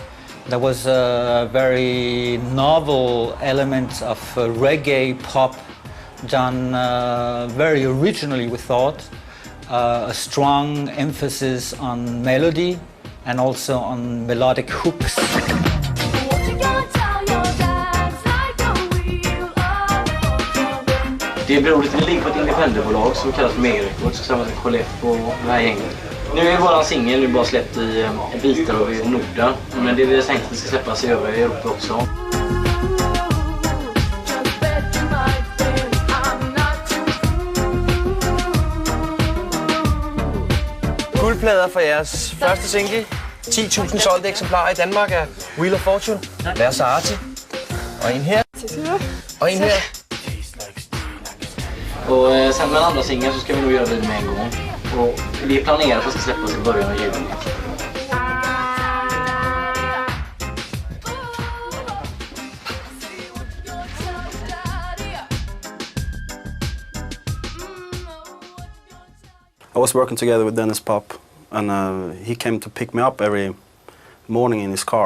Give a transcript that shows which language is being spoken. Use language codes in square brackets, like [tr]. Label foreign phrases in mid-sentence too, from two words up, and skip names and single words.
[en] There was a very novel element of reggae pop done very originally, we thought. A strong emphasis on melody and also on melodic hooks. [sv] Det beror till ligger på ett independentbolag som kallas för Mega Records tillsammans med Colette och det här gänget. Nu är våran singel nu bara släppt i bitar av Norden, men det är tänkt att det ska släppas i övriga Europa också. [da] Guldplader for jeres første single. 10.000 solgte eksemplarer i Danmark af Wheel of Fortune. Lars Arti. Og en her. Og en her. [sv] Och sen med andra singeln så ska vi nog göra det med en gång. Och det är planerat att det ska släppas i början av juli. [en] I was working together with Dennis Pop, and he came to pick me up every morning in his car.